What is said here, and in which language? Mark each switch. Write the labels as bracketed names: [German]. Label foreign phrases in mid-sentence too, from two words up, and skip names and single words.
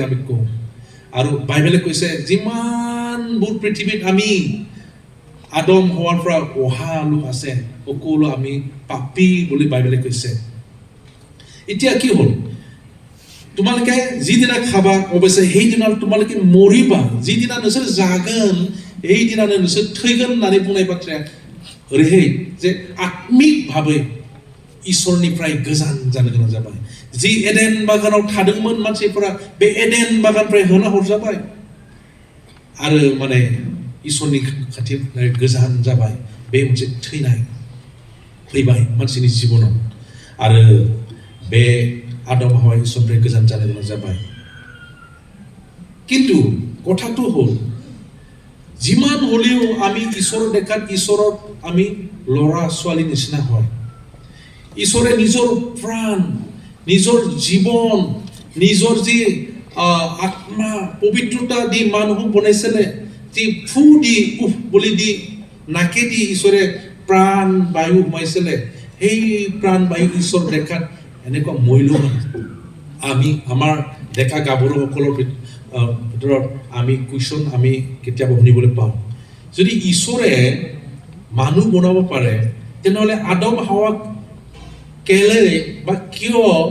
[Assamese] আমি কওঁ আৰু বাইবেলে কৈছে যিমানবোৰ পৃথিৱীত আমি আদম হোৱাৰ পৰা অহা লোক আছে সকলো আমি পাপী বুলি বাইবেলে কৈছে এতিয়া কি হ'ল তোমালোকে যিদিনা খাবা অৱশ্যে সেইদিনা তোমালোকে মৰিবা যিদিনা [Bodo] নोंसोर जागोन সেইদিনা नोंसोर थैगोन होननानै बुंनाय बाथ्राया ओरैहाय जे आत्मिकभाबै इसोरनिफ्राय गोजान जानो गोनां जाबाय जि एडेन बागानाव थादोंमोन मानसिफोरा बे एडेन बागाननिफ्राय होना हरजाबाय आरो माने इसोरनि खाथिनिफ्राय गोजान जाबाय बे मोनसे थैनाय फैबाय मानसिनि जिबनाव आरो बे आदम हावा इसोरनिफ्राय गोजान जानो गोनां जाबाय [Assamese] কিন্তু কথাটো হ'ল যিমান হলেও আমি ঈশ্বৰ দেখাত ঈশ্বৰত আমি ল'ৰা ছোৱালী নিচিনা হয় ঈশ্বৰে নিজৰ প্ৰাণ নিজৰ জীৱন নিজৰ যি আত্মা পবিত্ৰতা দি মানুহ বনাইছিলে যি ফু দি উফ বুলি দি নাকে দি ঈশ্বৰে প্ৰাণ বায়ু সোমাইছিলে সেই প্ৰাণ বায়ু ঈশ্বৰ দেখাত এনেকুৱা মূল্যৱান আমি আমাৰ দেখা গাভৰুসকলৰ ভিতৰত আমি কুৱেশ্যন আমি কেতিয়াবা শুনিবলৈ পাওঁ যদি ঈশ্বৰে মানুহ বনাব পাৰে তেনেহ'লে আদম হাৱাক কেলে বা কিয়